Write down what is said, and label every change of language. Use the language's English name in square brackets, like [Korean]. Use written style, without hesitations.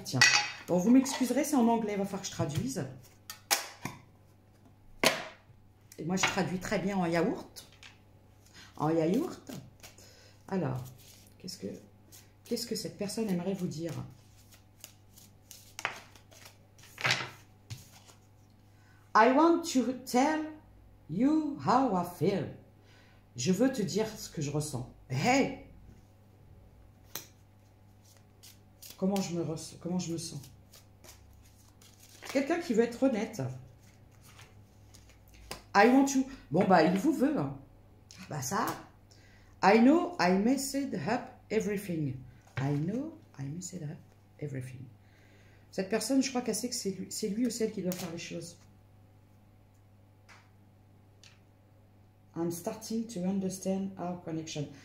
[French] Tiens, bon, vous m'excuserez, c'est en anglais, il va falloir que je traduise. Et moi, je traduis très bien en yaourt. En yaourt. Alors, qu'est-ce que cette personne aimerait vous dire? [English] I want to tell you how I feel. [French] Je veux te dire ce que je ressens. Hey! Comment je me sens? Quelqu'un qui veut être honnête. [English] I want you. [French] Bon, bah, il vous veut. Hein. Bah, ça. [English] I know I messed up everything. I know I messed up everything. [French] Cette personne, je crois qu'elle sait que c'est lui ou celle qui doit faire les choses. [English] I'm starting to understand our connection.